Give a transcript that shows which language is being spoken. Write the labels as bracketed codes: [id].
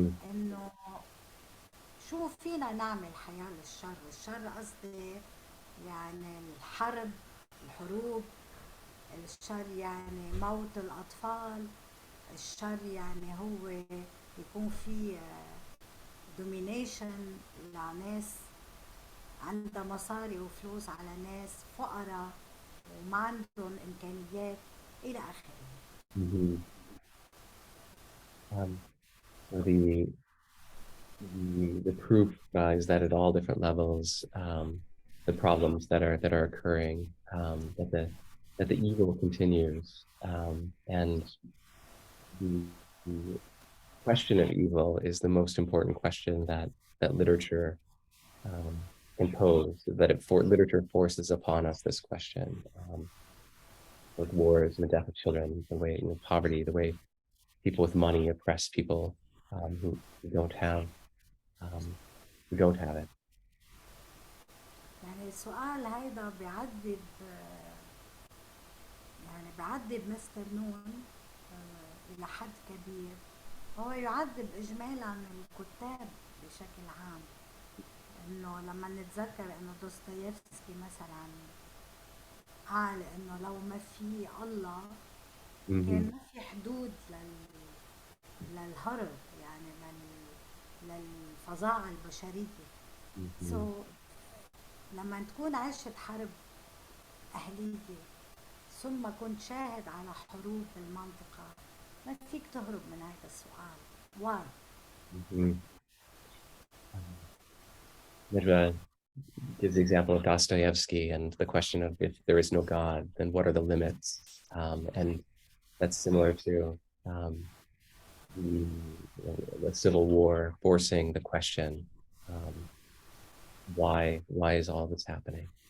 [ar] إنه شو فينا نعمل حياة للشر؟ الشر قصدي يعني الحرب، الحروب، الشر يعني موت الأطفال، الشر يعني هو يكون في دومينيشن لناس عندها مصاري وفلوس على ناس فقراء وما عندهم إمكانيات إلى آخره. [en] So the proof is that at all different levels, the problems that are occurring, that the evil continues, and the question of evil is the most important question that literature can pose. Literature forces upon us this question. With wars and the death of children, the way poverty, the way people with money oppress people who don't have it. [ar] يعني السؤال هيدا بيعذب، يعني بيعذب مستر نون إلى حد كبير. هو يعذب إجمالا الكتاب بشكل عام. إنه لما نتذكر إنه دوستويفسكي مثلا قال إنه لو ما في الله كان ما في حدود للهرب، يعني للفظاعة البشرية. لما تكون عشت حرب أهلية ثم كنت شاهد على حروب بالمنطقة، ما فيك تهرب من هذا السؤال. [en] Why? Najwa gives the example of Dostoevsky and the question of if there is no God, then what are the limits? And that's similar to the Civil War forcing the question, why is all this happening?